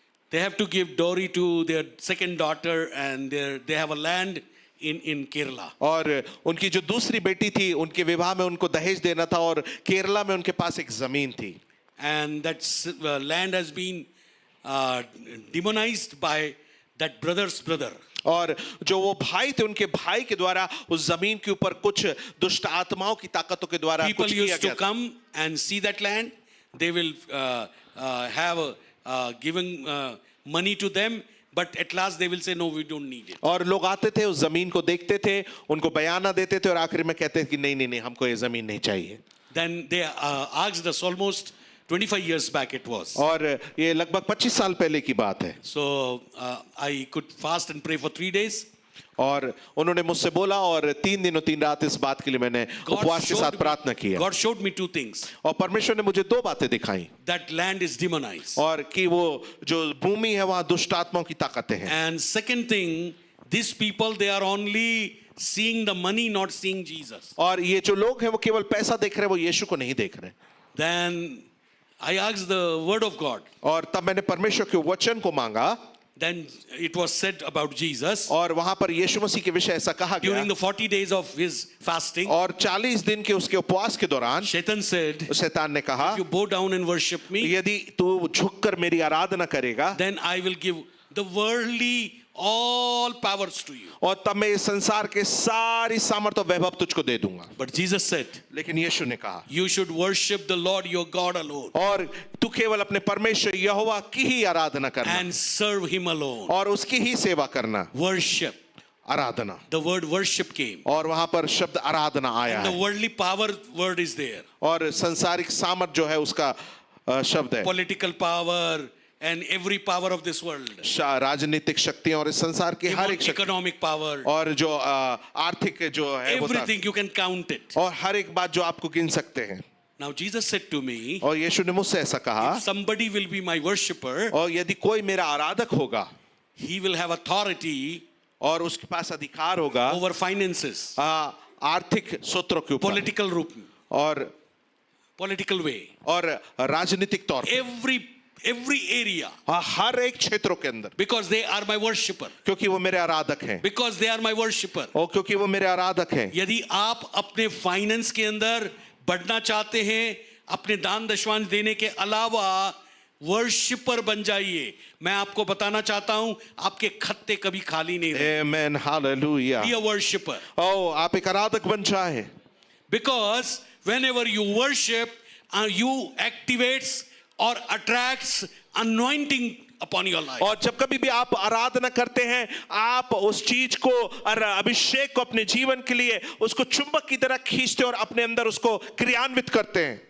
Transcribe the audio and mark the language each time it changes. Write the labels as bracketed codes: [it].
[en] They have to give dowry to their second daughter, and they have a land in Kerala. [hi] और उनकी जो दूसरी बेटी थी उनके विवाह में उनको दहेज देना था और केरला में उनके पास एक जमीन थी. [en] And that land has been demonized by that brother's brother. [hi] और जो वो भाई थे उनके भाई के द्वारा उस जमीन के ऊपर कुछ दुष्ट आत्माओं की ताकतों के द्वारा [en] People [hi] कुछ किया [en] used to [hi] गया था. [en] come and see that land. They will have given money to them, but at last they will say, no, we don't need it. [hi] और लोग आते थे उस जमीन को देखते थे, उनको बयाना देते थे और आखिर में कहते थे कि नहीं नहीं नहीं हमको ये जमीन नहीं चाहिए. [en] Then they asked us, almost 25 years back it was. [hi] और ये लगभग 25 साल पहले की बात है. [en] So I could fast and pray for 3 days. [hi] और उन्होंने मुझसे बोला और 3 दिन और 3 रात इस बात के लिए मैंने उपवास के साथ प्रार्थना किया. [en] God showed me 2 things. [hi] और परमेश्वर ने मुझे 2 बातें दिखाई. [en] That land is demonized. [hi] और कि वो जो भूमि है वहां दुष्ट आत्माओं की ताकतें हैं. [en] And second thing, these people, they are only seeing the money, not seeing Jesus. [hi] और ये जो लोग हैं वो केवल पैसा देख रहे हैं, वो यीशु को नहीं देख रहे. [en] Then I asked the word of God. [hi] और तब मैंने परमेश्वर के वचन को मांगा. [en] Then it was said about Jesus [hi] और वहां पर यीशु मसीह के विषय ऐसा कहा [en] during [hi] गया. [en] the 40 days of his fasting. [hi] और 40 दिन के उसके उपवास के दौरान [en] Shaitan said, [hi] शैतान ने कहा, [en] you bow down and worship me, [hi] यदि तू झुककर मेरी आराधना करेगा [en] then I will give the worldly all powers to you. [hi] और तब मैं इस संसार के सारी सामर्थ्य और वैभव तुझको दे दूंगा. [en] But Jesus said, [hi] लेकिन यीशु ने कहा, [en] you should worship the Lord your God alone [hi] और तू केवल अपने परमेश्वर यहोवा की ही आराधना करना [en] and serve him alone. [hi] और उसकी ही सेवा करना. [en] Worship. [hi] Aradhana. [en] The word worship came. [hi] और वहां पर शब्द आराधना आया [en] And the [hi] है. [en] worldly power word is there. [hi] और संसारिक सामर्थ जो है उसका शब्द है। [en] Political power and every power of this world. [hi] राजनीतिक शक्तियां और इस संसार की हर एक शक्ति [en] Economic power. [hi] और जो आर्थिक जो है वो [en] Everything you can count it. [hi] और हर एक बात जो आपको गिन सकते हैं। [en] Now Jesus said to me, [hi] और यीशु ने मुझसे ऐसा कहा, [en] if somebody will be my worshipper, [hi] और यदि कोई मेरा आराधक होगा [en] he will have authority [hi] और उसके पास अधिकार होगा [en] over finances, [hi] आर्थिक सूत्रों के ऊपर political रूप में, और [en] political way, [hi] और राजनीतिक तौर पे [en] every area, [hi] हर एक क्षेत्रों के अंदर, [en] because they are my worshipper, [hi] क्योंकि वो मेरे आराधक हैं, [en] because they are my worshipper. [hi] और क्योंकि वो मेरे आराधक हैं। यदि आप अपने फाइनेंस के अंदर बढ़ना चाहते हैं, अपने दान दशवांश देने के अलावा वर्शिपर बन जाइए। मैं आपको बताना चाहता हूं, आपके खत्ते कभी खाली नहीं रहेंगे। [en] Amen, hallelujah. Be a worshipper. [hi] आप एक आराधक बन जाए, [en] Because whenever you worship, you activates or attracts anointing upon your life. [hi] और जब कभी भी आप आराधना करते हैं, आप उस चीज को और अभिषेक को अपने जीवन के लिए उसको चुंबक की तरह खींचते और अपने अंदर उसको क्रियान्वित करते हैं।